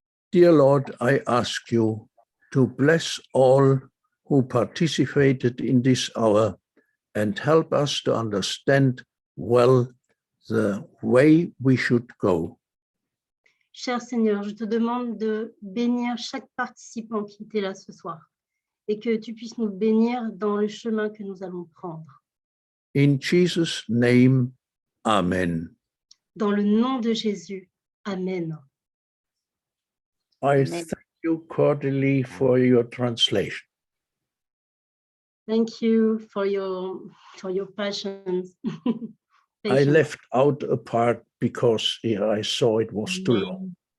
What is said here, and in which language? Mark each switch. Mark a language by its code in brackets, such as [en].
[en] Dear Lord, I ask you to bless all who participated in this hour and help us to understand well the way we should go. [fr] Cher Seigneur, je te demande de bénir chaque participant qui était là ce soir et que tu puisses nous bénir dans le chemin que nous allons prendre. [en] In Jesus' name, Amen. [fr] Dans le nom de Jésus, Amen. [en] I thank you cordially for your translation. Thank you for your patience. I left out a part because I saw it was too long.